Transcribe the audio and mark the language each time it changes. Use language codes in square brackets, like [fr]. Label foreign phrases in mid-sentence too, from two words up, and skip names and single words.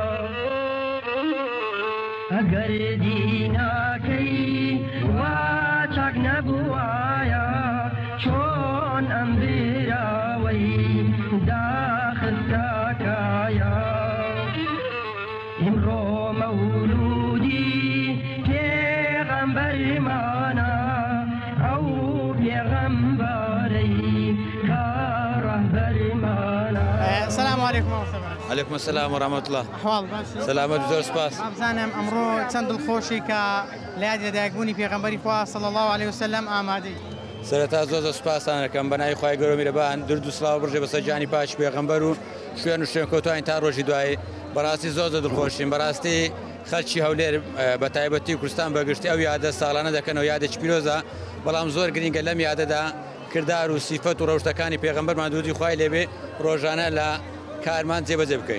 [ckb] ئەگەر دیناکەی وا چاک نەبووایە چۆن ئەم براوەی داخستاکایە ئیمڕۆ مەولودی پێغەمبەرمانە ئەو پێغەمبەرەی کە ڕەهبەرمانە [ar] سلام علیکم عليكم السلام ورحمة الله [ckb] ئەحواڵ باشی سلامت زۆر سپاس بزانم ئەمڕۆ چەند دڵخۆشی کە لە یاد لەدایکبوونی پێغەمبەری خوا [ar] صلی الله عليه وسلم [ckb] ئامادەی سەرەتا زۆر سوپاسان دەکەم بە ناوی خوای گەورە میرەبان درود و سڵاو بڕژێ بەسەر جانی پاش پێغەمبەر و شوێن و شوێنکەوتوانی تا ڕۆژی دوایی بەڕاستی زۆر دڵخۆشین بەڕاستی خەڵکی هەولێر بە تایبەتی کوردستان بەگشتی ئەو یادە ساڵانە دەکەنەوە یادێکی پیرۆزە بەڵام زۆر گرنگە لەم یادەدا کردار و سیفەت و ڕەوشتەکانی پێغەمبەرمان درودی خوای لێبێ ڕۆژانە لە کارمان جێبەجێ بکەین